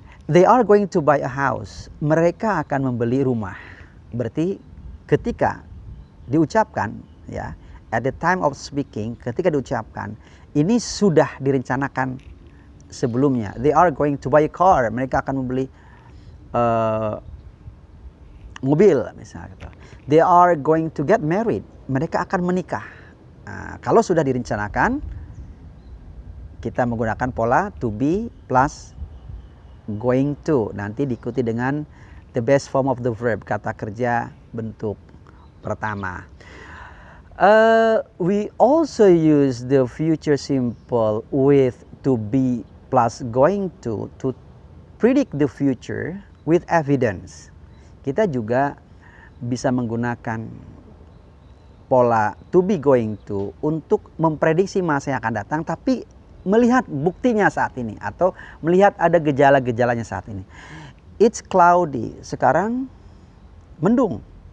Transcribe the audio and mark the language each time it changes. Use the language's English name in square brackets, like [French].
[English] They are going to buy a house. [Indonesian] Mereka akan membeli rumah. Berarti ketika diucapkan, ya, [English] at the time of speaking, [Indonesian] ketika diucapkan, ini sudah direncanakan sebelumnya. [English] They are going to buy a car. [Indonesian] Mereka akan membeli mobil, misalnya gitu. [English] They are going to get married. [Indonesian] Mereka akan menikah. Nah, kalau sudah direncanakan, kita menggunakan pola [English] to be plus going to. [Indonesian] Nanti diikuti dengan [English] the best form of the verb, [Indonesian] kata kerja bentuk pertama. [English] We also use the future simple with to be plus going to predict the future with evidence. [Indonesian] Kita juga bisa menggunakan pola [English] to be going to [Indonesian] untuk memprediksi masa yang akan datang, tapi melihat buktinya saat ini atau melihat ada gejala-gejalanya saat ini. [English] It's cloudy, [Indonesian] sekarang mendung.